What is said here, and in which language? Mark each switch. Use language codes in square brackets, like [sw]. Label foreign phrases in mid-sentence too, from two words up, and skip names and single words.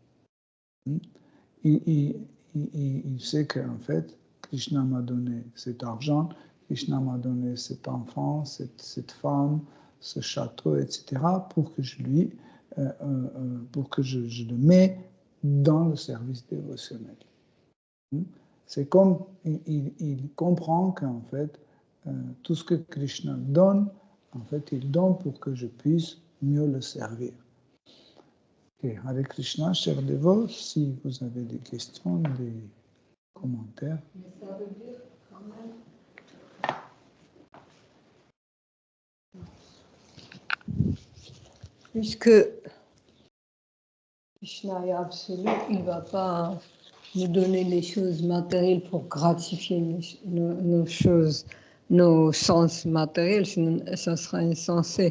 [fr] Il sait qu'en fait, Krishna m'a donné cet argent, Krishna m'a donné cet enfant, cette femme, ce château, etc., pour que je le mets dans le service dévotionnel. C'est comme il comprend qu'en fait, tout ce que Krishna donne, en fait, il donne pour que je puisse mieux le servir. Okay. Hare Krishna, chers dévots, si vous avez des questions, des commentaires. Mais ça veut dire quand même. Puisque Krishna est absolu, il ne va pas nous donner les choses matérielles pour gratifier nos choses, nos sens matériels, sinon ça sera insensé.